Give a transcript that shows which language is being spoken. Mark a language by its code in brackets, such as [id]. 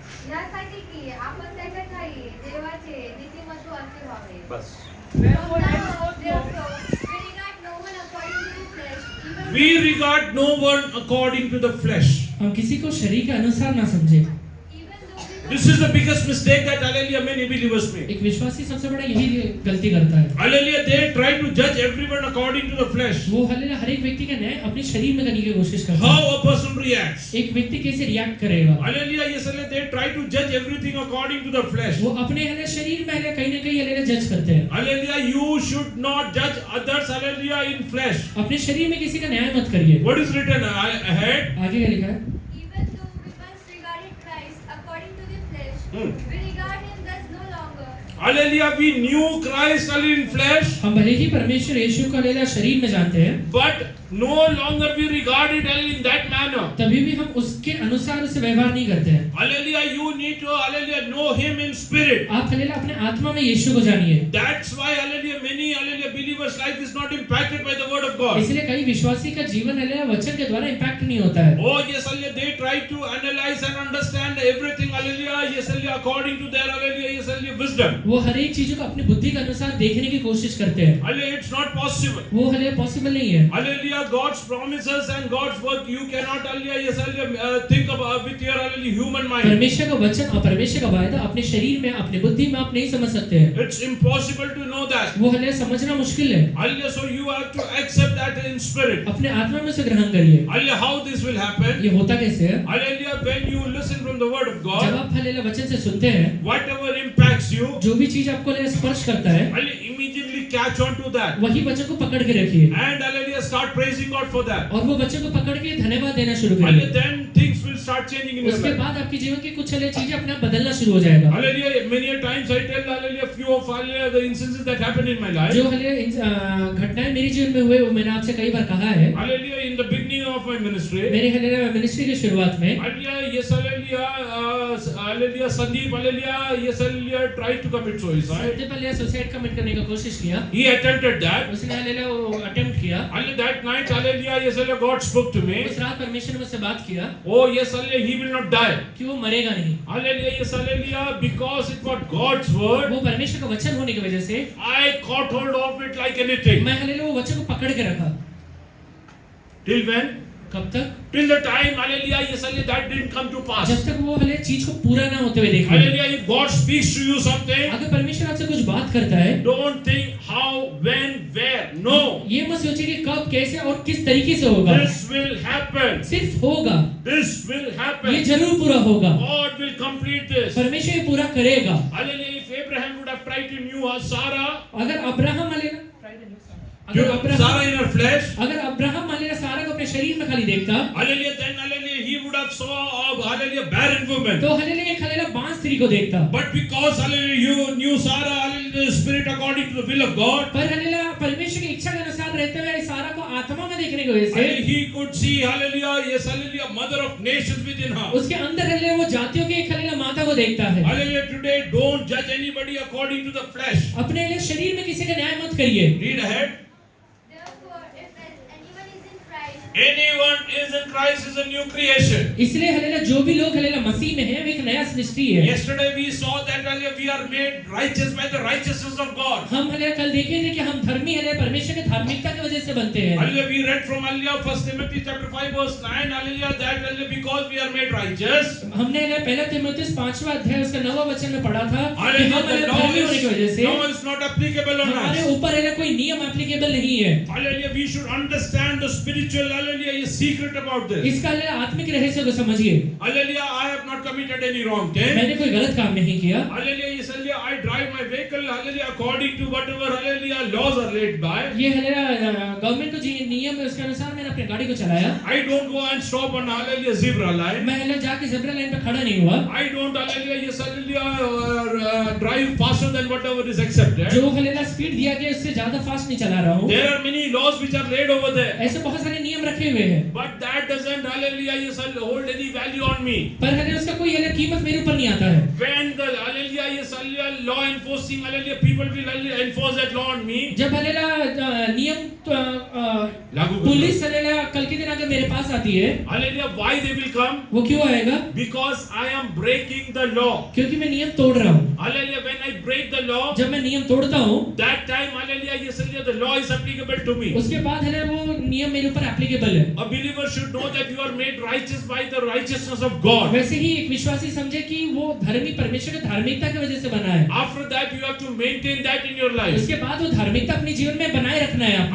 [mr] यासाठी की आपण त्याच्या ठाई देवाचे नीतिमत्व असे व्हावे. [hi] बस. [en] Wherefore, Now, henceforth, therefore, we regard no one according to the flesh, even We regard no one according to the flesh. [hi] हम किसी को शरीर के अनुसार ना समझे. [en] though we This is the biggest mistake that hallelujah many believers make. [hi] एक विश्वासी सबसे बड़ा यही गलती करता है. [en] Hallelujah, they try to judge everyone according to the flesh. [hi] वो हालेलुया हर एक व्यक्ति का न्याय अपने शरीर में करने की कोशिश करता [en] How [hi] है. [en] a person reacts. [hi] एक व्यक्ति कैसे रिएक्ट करेगा. [en] Hallelujah, yes, hallelujah, they try to judge everything according to the flesh. [hi] वो अपने हले शरीर में हले कहीं ना कहीं हले जज करते हैं. [en] Hallelujah, you should not judge others, hallelujah, in flesh. [hi] अपने शरीर में किसी का न्याय मत करिए. [en] What is written ahead? [hi] आगे क्या लिखा है. [en] even though we once regarded Christ according to the flesh, we regard him thus no longer. Hallelujah, we knew Christ hallelujah in flesh, [hi] हम भले ही परमेश्वर यीशु को हालेलुया शरीर में जानते हैं, [en] but no longer we regard it hallelujah in that manner. [hi] तभी भी हम उसके अनुसार उससे व्यवहार नहीं करते हैं. [en] Hallelujah, you need to hallelujah know him in spirit. [hi] आप हालेलुया अपने आत्मा में यीशु को जानिए. [en] That's why hallelujah many hallelujah believers' life is not impacted by the word of God. [hi] इसलिए कई विश्वासी का जीवन हालेलुया वचन के द्वारा इम्पैक्ट नहीं होता है. [en] Oh yes, hallelujah, they try to analyze and understand everything hallelujah, yes, hallelujah, according to their hallelujah, yes, hallelujah, wisdom. [hi] वो हर एक चीजों को अपनी बुद्धि के अनुसार देखने की कोशिश करते हैं. [en] Hallelujah, it's not possible. [hi] वो हालेलुया पॉसिबल नहीं है. [en] Hallelujah, God's promises and God's work you cannot hallelujah, yes, hallelujah, think about with your hallelujah human mind. [hi] परमेश्वर का वचन और परमेश्वर का वायदा अपने शरीर में अपनी बुद्धि में आप नहीं समझ सकते हैं. [en] It's impossible to know that. [hi] वो हालेलुया समझना मुश्किल है. [en] Hallelujah, so you have to accept that in spirit. [hi] अपने आत्मा में उसे ग्रहण करिए. [en] Hallelujah, how this will happen? [hi] ये होता कैसे है. [en] Hallelujah, when you listen from the word of [hi] जब [en] God, [hi] आप हालेलुया वचन से सुनते हैं, [en] whatever impacts you, [hi] जो भी चीज आपको हालेलुया स्पर्श करता है, [en] hallelujah, immediately catch on to that. [hi] वही वचन को पकड़ के रखिए [en] And hallelujah, start praising God for that. [hi] और वो वचन को पकड़ के धन्यवाद देना शुरू [en] Hallelujah, [hi] करिए. [en] then things will start changing in your [hi] उसके [en] life. [hi] बाद आपके जीवन की कुछ हालेलुया चीजें अपने आप बदलना शुरू हो जाएगा. [en] Hallelujah, many a times I tell hallelujah few of hallelujah the instances that happened in my life. [hi] जो हालेलुया घटनाएं मेरे जीवन में हुए वो मैंने आपसे कई बार कहा है. [en] Hallelujah, in the beginning of my ministry. [hi] मेरे हालेलुया मिनिस्ट्री की शुरुआत में [en] Hallelujah, yes, hallelujah, Sandeep, hallelujah, yes, hallelujah, tried to commit suicide. [hi] सबसे पहले सुसाइड कमिट करने की कोशिश किया. [en] He attempted that. [hi] उसने हालेलुया वो अटेम्प्ट किया. [en] Hallelujah, that night, hallelujah, yes, hallelujah, God spoke to me. [hi] उस रात परमेश्वर ने मुझसे बात किया [en] Oh, yes, hallelujah, he will not die. [hi] कि वो मरेगा नहीं. [en] Hallelujah, yes, hallelujah, because it was God's word. [hi] वो परमेश्वर का वचन होने की वजह से [en] I caught hold of it like anything. [hi] मैं हालेलुया वो वचन को पकड़ के रखा. [en] Till when? [hi] कब तक? [en] Till the time, hallelujah, yes, hallelujah, that didn't come to pass. [hi] जब तक वो हालेलुया चीज को पूरा ना होते हुए देख ले. [en] Hallelujah, if God speaks to you something, [hi] अगर परमेश्वर आपसे कुछ बात करता है, [en] don't think how, when, where. No. [hi] ये मत सोचिए कि कब, कैसे और किस तरीके से होगा. [en] This will happen. [hi] सिर्फ होगा. [en] This will [hi] ये [en] happen. [hi] जरूर पूरा होगा. [en] God will complete this. [hi] परमेश्वर ये पूरा करेगा. [en] Hallelujah, if Abraham would have tried to knew her Sarah, [hi] अगर अब्राहम हालेलुया [en] to [hi] अगर Abraham [en] Sarah in her flesh, [hi] अगर अब्राहम हालेलुया सारा को अपने शरीर में खाली देखता, [en] hallelujah, then hallelujah, he would have saw a hallelujah barren woman. [hi] तो हालेलुया एक हालेलुया बांस स्त्री को देखता. [en] But because hallelujah, you knew Sarah, hallelujah, the spirit according to the will of God, [hi] पर हालेलुया परमेश्वर की इच्छा के अनुसार रहते हुए सारा को आत्मा में देखने की वजह से [en] hallelujah, he could see hallelujah, yes, hallelujah, mother of nations within her. [hi] उसके अंदर हालेलुया वो जातियों के एक हालेलुया माता को देखता है. [en] Hallelujah, today don't judge anybody according to the flesh. [hi] अपने हालेलुया शरीर में किसी का न्याय मत करिए. [en] Read ahead. Therefore, if anyone is in Christ, Anyone is in Christ is a new creation. [hi] इसलिए हालेलुया जो भी लोग हालेलुया मसीह में हैं वो एक नया सृष्टि है. [en] Yesterday we saw that hallelujah, we are made righteous by the righteousness of God. [hi] हम हालेलुया कल देखे थे कि हम धर्मी हालेलुया परमेश्वर के धार्मिकता की वजह से बनते हैं. [en] Hallelujah, we read from hallelujah 1 Timothy chapter 5 verse 9, hallelujah, that hallelujah, because we are made righteous. [hi] हमने हालेलुया पहला तीमुथियुस 5वां अध्याय उसका 9वां वचन में पढ़ा था कि हम [en] Hallelujah, the [hi] हालेलुया [en] law [hi] धर्मी होने की वजह से [en] is not applicable on [hi] हमारे [en] us. [hi] ऊपर हालेलुया कोई नियम एप्लीकेबल नहीं है. [en] Hallelujah, we should understand the spiritual hallelujah is secret about this. [hi] इसका हालेलुया आत्मिक रहस्य को समझिए. [en] Hallelujah, I have not committed any wrong thing. [hi] मैंने कोई गलत काम नहीं किया. [en] Hallelujah, yes, hallelujah, I drive my vehicle hallelujah according to whatever hallelujah laws are laid by. [hi] ये हालेलुया गवर्नमेंट को जो नियम है उसके अनुसार मैंने अपनी गाड़ी को चलाया. [en] I don't go and stop on hallelujah zebra line. [hi] मैं हालेलुया जाके ज़ेब्रा लाइन पे खड़ा नहीं हुआ. [en] I don't hallelujah yes hallelujah drive faster than whatever is accepted. [hi] जो हालेलुया स्पीड दिया गया उससे ज्यादा फास्ट नहीं चला रहा हूँ. [en] There are many laws which are laid over there. [hi] ऐसे बहुत सारे नियम रखे हुए हैं. [en] But that that doesn't, hallelujah, yes, hold any value on me. [hi] पर है उसका कोई है कीमत मेरे ऊपर नहीं आता है। [en] When the, hallelujah, yes, hallelujah, law enforcing, hallelujah, people will, hallelujah, enforce that law on me. [hi] जब हालेलुया नियम लागू पुलिस हालेलुया कल के दिन अगर मेरे पास आती है, [en] Hallelujah, why they will come? [hi] वो क्यों आएगा? [en] Because I am breaking the law. [hi] क्योंकि मैं नियम तोड़ रहा हूँ। [en] Hallelujah, when I break the law, [hi] जब मैं नियम तोड़ता हूँ, [en] that time, hallelujah, yes, hallelujah, the law is applicable to me. [hi] उसके बाद है वो नियम मेरे ऊपर एप्लीकेबल है। [en] A believer should know that you are made righteous by the righteousness of God. [hi] वैसे ही एक विश्वासी समझे कि वो धर्मी परमेश्वर की धार्मिकता की वजह से बना है। [en] After that, you have to maintain that in your life. [hi] उसके बाद वो धार्मिकता अपने जीवन में बनाए रखना है आपको।